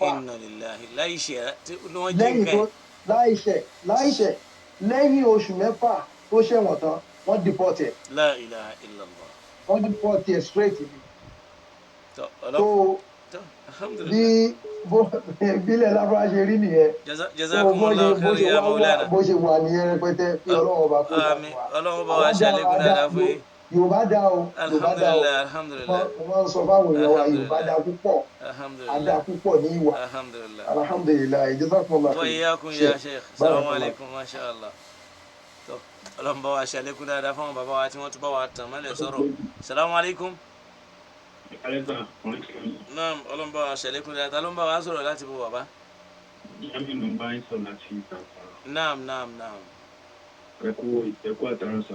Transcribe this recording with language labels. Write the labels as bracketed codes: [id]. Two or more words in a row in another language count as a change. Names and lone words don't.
[ar] إنا لله. [yo] láìṣẹ̀ tí wọ́n jí lẹ́yìn nǹkan tó láìṣẹ̀ lẹ́yìn oṣù mẹ́fà tó ṣẹ̀wọ̀n tán wọ́n deport ẹ̀ [ar] لا إله إلا الله. [yo] wọ́n deport ẹ̀ straight ni tó tó [ar] alhamdulillah. [yo] bí bílẹ̀ lábúrá ṣe rí nìyẹn [ar] جزاكم الله خيرا يا مولانا. [yo] bó ṣe wà nìyẹn rẹpẹtẹ kí ọlọ́run ọba kó Àmín. Ọlọ́run bá wa ṣàlékún dáadáa fún yín. Yorùbá dá o Yorùbá dá o [ar] الحمد لله، الحمد لله. [yo] wọ́n sọ fáwọn èèyàn wa Yorùbá dá púpọ̀ adá [ar] Alhamdulillah. [yo] púpọ̀ ní ìwà [ar] Alhamdulillah. الحمد لله جزاكم الله Wa khairan. إياكم يا شيخ. السلام عليكم ما شاء الله. [yo] tó Ọlọ́run bá wa ṣàlékún dáadáa fún àwọn bàbá wa tí wọ́n tún bá wa tàn mọ́lẹ̀ sọ̀rọ̀. [ar] السلام عليكم. [yo] Naam, Ọlọ́run bá wa ṣàlékún dáadáa. Ta ló ń bá wa sọ̀rọ̀ láti bọ̀ bàbá? [ar] نعم، نعم، نعم. [yo] Ẹkú àtàrànsà.